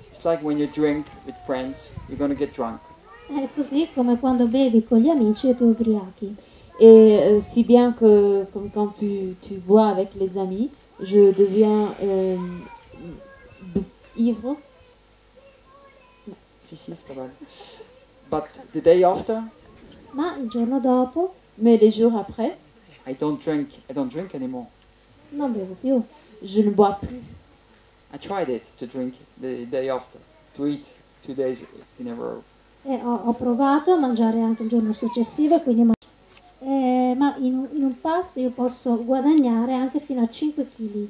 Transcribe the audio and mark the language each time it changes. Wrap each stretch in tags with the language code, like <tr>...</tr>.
<en>It's like when you drink with friends, you're gonna get drunk.</en> <it>È così come quando bevi con gli amici e ti ubriachi.</it> <fr>Et si bien que, comme quand tu bois avec les amis, je deviens ivre. Si, c'est pas mal.</fr> <en>But the day after,</en> <it>Ma il giorno dopo</it> <fr>Mais les jours après,</fr> <en>I don't drink anymore.</en> <it>non bevo più.</it> <fr>je ne bois plus.</fr> <en>I tried it to drink the day after, to eat 2 days in a row.</en> <it>E ho provato a mangiare anche il giorno successivo, quindi ma in un pasto io posso guadagnare anche fino a 5 kg.</it>